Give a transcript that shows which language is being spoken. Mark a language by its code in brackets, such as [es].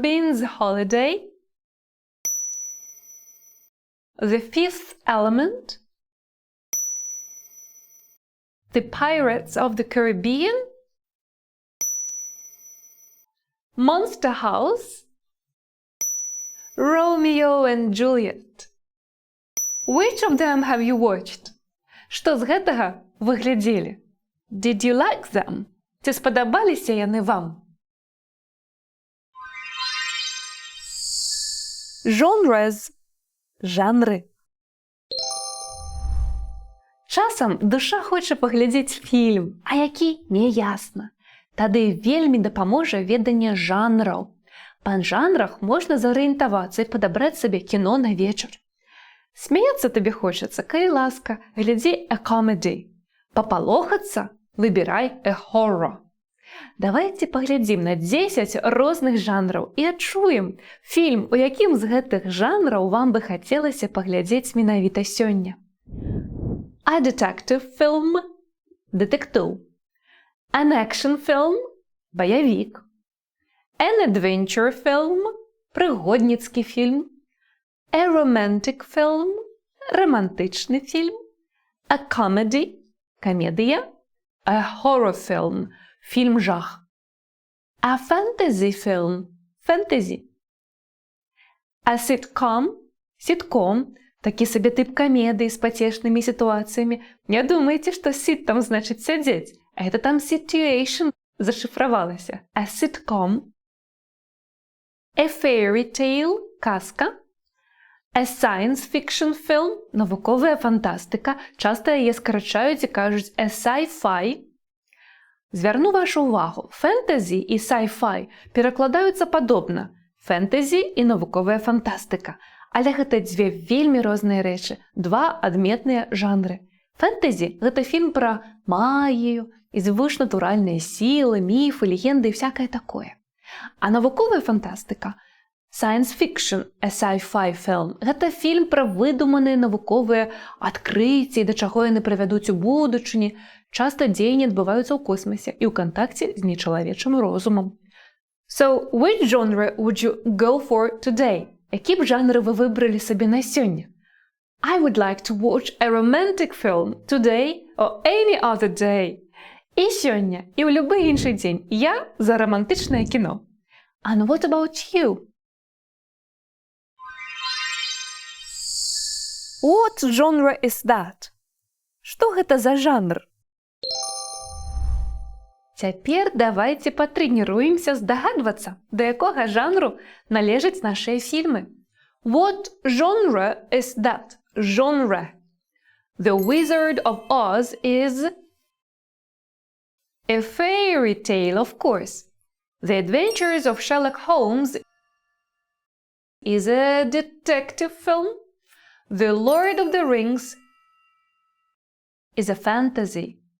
[en] Bean's Holiday, The Fifth Element, The Pirates of the Caribbean, Monster House, Romeo and Juliet. Which of them have you watched? [be] Што з гэтага вы глядзелі? [en] Did you like them? [be] Ці спадабаліся яны вам? [en] Genres. Жанры. [be] Часам душа хоча паглядзець фільм, а які – не ясна. Тады вельмі дапаможа веданне жанраў. Па жанрах можна зарыентавацца і падабраць сабе кіно на вечар. Смяяцца табе хочацца, калі ласка, глядзі a comedy. Папалохацца – выбірай a horror. Давайце паглядзім на 10 розных жанраў і адчуем фільм, у якім з гэтых жанраў вам бы хацелася паглядзець менавіта сёння. [en] A detective film – дэтэктыў. An action film – баявік. An adventure film – прыгодніцкі фільм. A romantic film – романтычны фільм. A comedy – камедыя. A horror film – фільм жах. A fantasy film – фэнтэзі. A sitcom – сітком. [be] Такі сабе тып камедыі з пацешнымі сітуацыямі. Не думайце, што sit там значыць сядзець. А гэта там situation зашыфравалася. [en] A sitcom. A fairy tale – казка. A science fiction film – навуковая фантастыка. [be] Часта яе скарачаюць і кажуць a sci-fi. Звярну вашу увагу, фэнтэзі і sci-fi перакладаюцца падобна. Фэнтэзі і навуковая фантастыка. Але гэта дзве вельмі розныя рэчы, два адметныя жанры. Фэнтэзі – гэта фільм пра магію, [ru] и звышнатуральные силы, мифы, легенды и всякое такое. [be] А навуковая фантастика – science fiction, a sci-fi film – гэта фільм пра выдуманыя навуковыя адкрыцці, да чаго яны прывядуць у будучыні, часта дзеянні адбываюцца ў космасе і ў кантакце з нечалавечым розумам. [en] So, which genre would you go for today? [be] Які б жанры вы выбралі сабе на сёння? [en] I would like to watch a romantic film today or any other day. [be] І сёння, і ў любы іншы дзень я за романтычнае кіно. [en] And what about you? What genre is that? [be] Што гэта за жанр? Цяпер давайце патрэніруемся здагадвацца, да якога жанру належаць нашыя фільмы. [en] What genre is that? Genre. The Wizard of Oz is a fairy tale, of course. The Adventures of Sherlock Holmes is a detective film. The Lord of the Rings is a fantasy.